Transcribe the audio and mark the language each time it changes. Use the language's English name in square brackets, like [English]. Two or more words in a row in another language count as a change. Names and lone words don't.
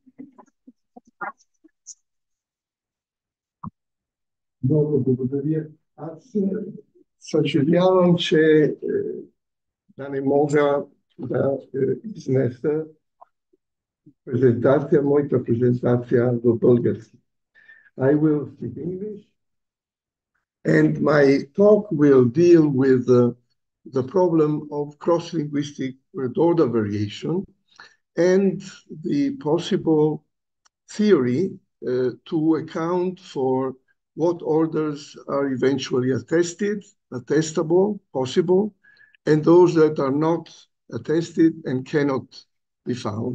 [Bulgarian] Много благодаря. Аз съжалявам, че да не мога да изнеса моята презентация до български. [English] I will speak English and my talk will deal with the problem of cross-linguistic word order variation and the possible theory to account for what orders are eventually attestable, possible, and those that are not attested and cannot be found.